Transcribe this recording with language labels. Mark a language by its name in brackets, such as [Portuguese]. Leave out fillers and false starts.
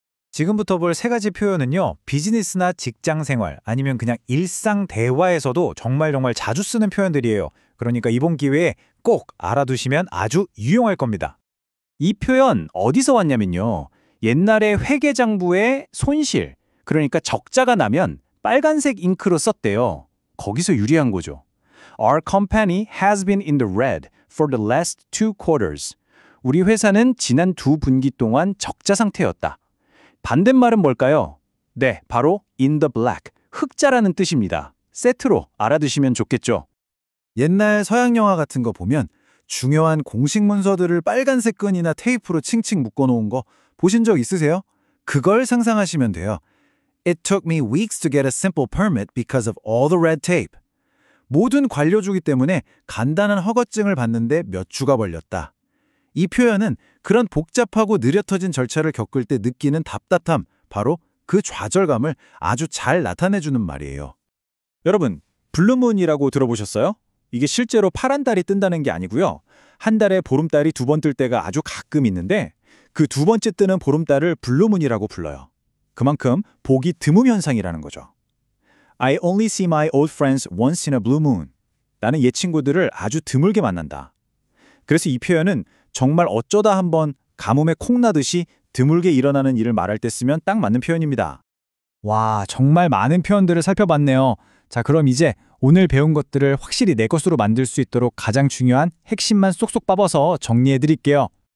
[Korean] 지금부터 볼 세 가지 표현은요, 비즈니스나 직장 생활 아니면 그냥 일상 대화에서도 정말 자주 쓰는 표현들이에요. 그러니까 이번 기회에 꼭 알아두시면 아주 유용할 겁니다. 이 표현 어디서 왔냐면요, 옛날에 회계장부에 손실, 그러니까 적자가 나면 빨간색 잉크로 썼대요. 거기서 유리한 거죠. [English] Our company has been in the red for the last 2 quarters. [Korean] 우리 회사는 지난 2분기 동안 적자 상태였다. 반대말은 뭘까요? 네, 바로 in the black, 흑자라는 뜻입니다. 세트로 알아두시면 좋겠죠. 옛날 서양 영화 같은 거 보면 중요한 공식 문서들을 빨간색 끈이나 테이프로 칭칭 묶어놓은 거 보신 적 있으세요? 그걸 상상하시면 돼요. [English] It took me weeks to get a simple permit because of all the red tape. [Korean] 모든 관료주기 때문에 간단한 허가증을 받는데 몇 주가 걸렸다. 이 표현은 그런 복잡하고 느려터진 절차를 겪을 때 느끼는 답답함, 바로 그 좌절감을 아주 잘 나타내주는 말이에요. 여러분, 블루문이라고 들어보셨어요? 이게 실제로 파란 달이 뜬다는 게 아니고요. 한 달에 보름달이 2번 뜰 때가 아주 가끔 있는데 그 2번째 뜨는 보름달을 블루문이라고 불러요. 그만큼 보기 드문 현상이라는 거죠. [English] I only see my old friends once in a blue moon. [Korean] 나는 옛 친구들을 아주 드물게 만난다. 그래서 이 표현은 정말 어쩌다 한번 가뭄에 콩 나듯이 드물게 일어나는 일을 말할 때 쓰면 딱 맞는 표현입니다. 와, 정말 많은 표현들을 살펴봤네요. 자, 그럼 이제 오늘 배운 것들을 확실히 내 것으로 만들 수 있도록 가장 중요한 핵심만 쏙쏙 뽑아서 정리해 드릴게요.